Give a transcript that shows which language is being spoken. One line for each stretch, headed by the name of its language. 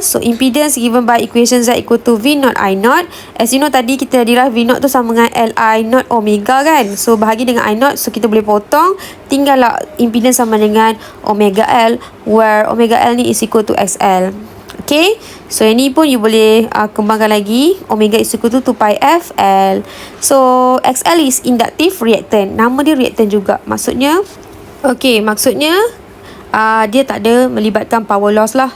English: So, impedance given by equation Z equal to V naught I naught. As you know,
Malay: tadi kita derive V naught tu sama dengan L I naught omega kan. So, bahagi dengan I naught. So, kita boleh potong. Tinggallah impedance sama dengan omega L.
English: Where omega L ni is equal to XL. Okay, so
Malay: ini pun
English: you
Malay: boleh kembangkan lagi.
English: Omega is equal to 2 pi F L. So, XL is inductive reactant.
Malay: Nama dia reactant juga. Maksudnya, okay, maksudnya dia tak ada melibatkan power loss lah.